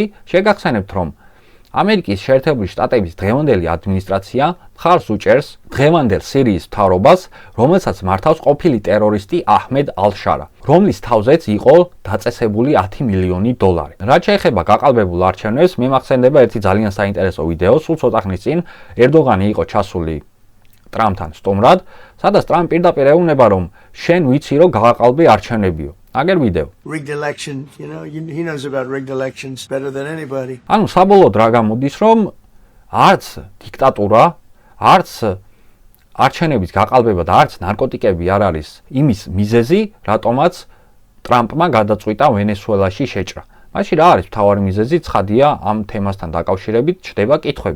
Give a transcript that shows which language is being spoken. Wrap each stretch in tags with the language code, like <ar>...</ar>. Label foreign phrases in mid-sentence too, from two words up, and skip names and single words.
<ka>შეგახსენებთ, რომ ამერიკის შეერთებული შტატების დღევანდელი ადმინისტრაცია მხარს უჭერს დღევანდელ სირიის მთავრობას, რომელსაც მართავს ყოფილი ტერორისტი აჰმედ ალ-შარა, რომლის თავზეც იყო დაწესებული 10 მილიონი დოლარი. რაც შეეხება გაყალბებულ არჩევნებს, მე მახსენდება ერთი ძალიან საინტერესო ვიდეო, სულ ცოტა ხნის წინ ერდოგანი იყო ჩასული ტრამპთან სტუმრად, სადაც ტრამპი პირდაპირ ეუბნება, რომ შენ ვიცი, რომ გააყალბე არჩევნებიო. აგერ ვიდეო.</ka> <en>Rigged election, he knows about rigged elections better than anybody.</en> <ka>ანუ საბოლოოდ რა გამოდის, რომ არც დიქტატურა, არც არჩევნების გაყალბება და არც ნარკოტიკები არ არის იმის მიზეზი, რატომაც ტრამპმა გადაწყვიტა ვენესუელაში შეჭრა. მაშინ რა არის მთავარი მიზეზი? ცხადია, ამ თემასთან დაკავშირებით ჩდება კითხვები.</ka>